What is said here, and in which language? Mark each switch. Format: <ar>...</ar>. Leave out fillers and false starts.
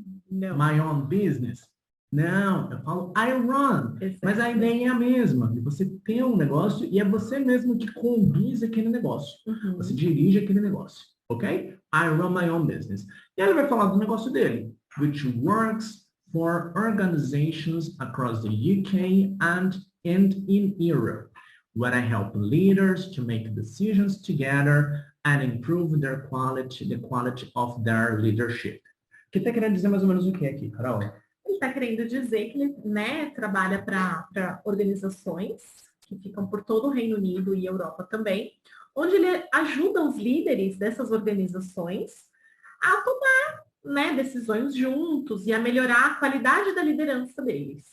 <pt>Não.</pt> <en>my own business.</en> <pt>Não, eu falo</pt> <en>I run. Exactly.</en> <pt>Mas a ideia é a mesma. De você ter um negócio e é você mesmo que conduz aquele negócio. Uhum. Você dirige aquele negócio. Ok?</pt> <en>I run my own business.</en> <pt>E aí ele vai falar do negócio dele.</pt> <en>Which works for organizations across the UK and in Europe. Where I help leaders to make decisions together and improve the quality of their leadership.</en> <pt>O que está querendo dizer mais ou menos o que aqui, Carol? Ele está querendo dizer que ele, né, trabalha para organizações que ficam por todo o Reino Unido e Europa também, onde ele ajuda os líderes dessas organizações a tomar, né, decisões juntos e a melhorar a qualidade da liderança deles.</pt>